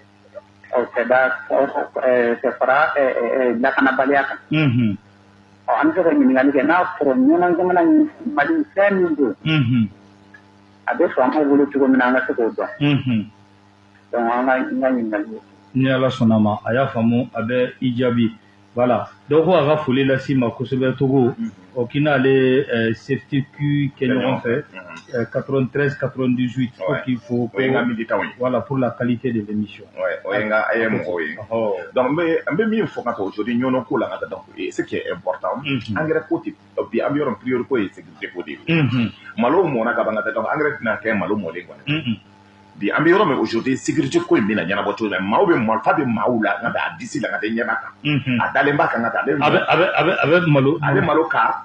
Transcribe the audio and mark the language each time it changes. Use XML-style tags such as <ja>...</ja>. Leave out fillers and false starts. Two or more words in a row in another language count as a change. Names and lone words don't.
<bm>tɛ fara lakanabaliya kan an bɛ se ka ɲininkali kɛ n'a sɔrɔ ɲɔgɔn jamana mali fɛn min don a bɛ sɔn an bolo cogo min na an ka se k'o dɔn donc an ka ɲininkali ni ala sɔnna ma a y'a faamu a bɛ i jaabi voilà dɔw ko a ka foli lasi ma kosɛbɛ Togo o k'i n'ale CFTQ kɛ ɲɔgɔn fɛ 93 98</bm> <fr>faut qu'il faut voilà pour la qualité de l'émission</fr> <bm>o ye n ka mɔgɔw ye donc n bɛ min fɔ ka taa aujourd'hui ɲɔnɔ ko la ka taa donc</bm> <fr>ce qui est important</fr> <bm>engrais ko tɛ bi an bɛ yɔrɔ priorité ko ye sécurité ko de ye malo mɔna ka ban ka taa donc engrais tɛna kɛ malo mɔlen kɔni bi an bɛ yɔrɔ min aujourd'hui sécurité ko in bɛna ɲɛnabɔ cogo min maaw bɛ marifa bɛ maaw la ka taa a disi la ka taa ɲɛba kan a dalen b'a kan ka taa a bɛ malo ka</bm>